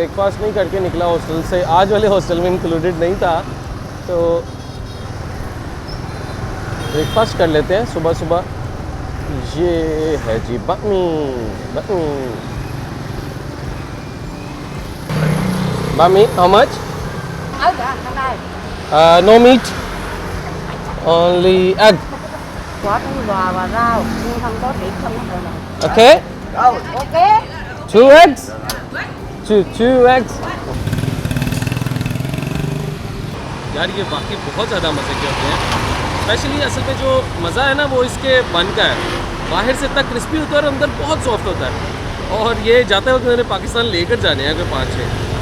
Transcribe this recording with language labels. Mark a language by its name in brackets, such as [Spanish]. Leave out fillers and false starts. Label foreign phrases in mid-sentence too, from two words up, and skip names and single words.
[Hindi] ब्रेकफास्ट नहीं करके निकला हॉस्टल से, आज वाले हॉस्टल में इंक्लूडेड नहीं था, तो ब्रेकफास्ट कर लेते हैं सुबह सुबह। ये है जी बामी। [English] How much? No meat, only egg. [Vietnamese] Có trứng bò và rau, nhưng không có thịt, không có đồ. [English] ओके, Ok. 2 eggs, two eggs। [Hindi] यार ये वाकई बहुत ज़्यादा मज़े के होते हैं। स्पेशली असल में जो मज़ा है ना वो इसके बन का है। बाहर से इतना क्रिस्पी होता है और अंदर बहुत सॉफ्ट होता है। और ये जाते वक्त मैंने पाकिस्तान लेकर जाने हैं कोई 5-6।